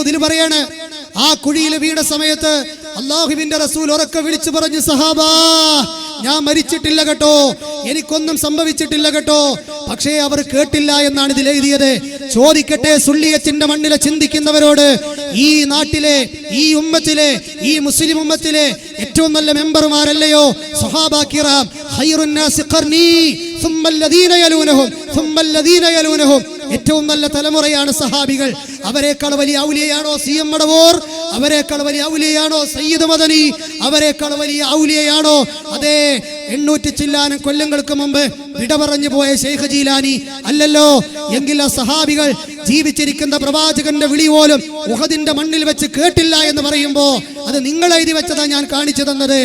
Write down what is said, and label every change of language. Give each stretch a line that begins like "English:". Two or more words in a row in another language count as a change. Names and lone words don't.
Malayalam: ഇതിൽ പറയാണ്, ആ കുഴിയിൽ വീണ സമയത്ത് അള്ളാഹുവിന്റെ റസൂൽ ഉറക്കെ വിളിച്ചു പറഞ്ഞു, സഹാബാ, ഞാൻ മരിച്ചിട്ടില്ല കേട്ടോ, എനിക്കൊന്നും സംഭവിച്ചിട്ടില്ല കേട്ടോ. പക്ഷേ അവർ കേട്ടില്ല എന്നാണ് ഇതിൽ എഴുതിയത്. ചോദിക്കട്ടെ, സുള്ളിയത്തിന്റെ മണ്ണിലെ ചിന്തിക്കുന്നവരോട്, ഈ നാട്ടിലെ, ഈ ഉമ്മത്തിലെ, ഈ മുസ്ലിം ഉമ്മത്തിലെ ഏറ്റവും നല്ല മെമ്പർമാരല്ലയോ
Arabic: صحابة كرام? خير الناس قرني ثم الذين يلونهم ثم الذين يلونهم.
Malayalam: ഏറ്റവും നല്ല തലമുറയാണ് സഹാബികൾ. അവരെക്കാൾ വലിയ ഔലിയയാണോ CM മടവൂർ? അവരെക്കാൾ വലിയ ഔലിയയാണോ സയ്യിദ് മദനി? അവരെക്കാൾ വലിയ ഔലിയയാണോ അതേ 800 ചില്ലാനം കൊല്ലങ്ങൾക്ക് മുമ്പ് വിട പറഞ്ഞു പോയ ശൈഖ് ജീലാനി? അല്ലല്ലോ. എങ്കിൽ ആ സഹാബികൾ ജീവിച്ചിരിക്കുന്ന പ്രവാചകന്റെ വിളി പോലും ഉഹദിന്റെ മണ്ണിൽ വെച്ച് കേട്ടില്ല എന്ന് പറയുമ്പോ അത് നിങ്ങൾ എഴുതി വെച്ചതാ ഞാൻ കാണിച്ചു തന്നത്.